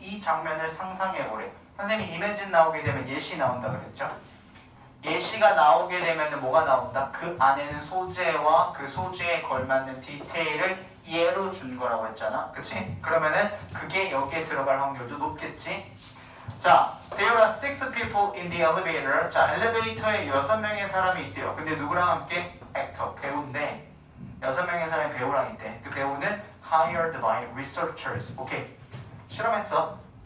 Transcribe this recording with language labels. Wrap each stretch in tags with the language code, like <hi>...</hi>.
<ko>이 장면을 상상해보래. 선생님이 imagine 나오게 되면 예시 나온다 그랬죠? 예시가 나오게 되면 뭐가 나온다? 그 안에는 소재와 그 소재에 걸맞는 디테일을 예로 준 거라고 했잖아. 그치? 그러면은 그게 여기에 들어갈 확률도 높겠지?</ko> <en>자, there are 6 people in the elevator.</en> <ko>자, 엘리베이터에 6명의 사람이 있대요. 근데 누구랑 함께? 액터, 배우인데 6명의 사람이 배우랑 있대. 그 배우는</ko> <en>hired by researchers.</en> <ko>오케이. 실험했어.</ko>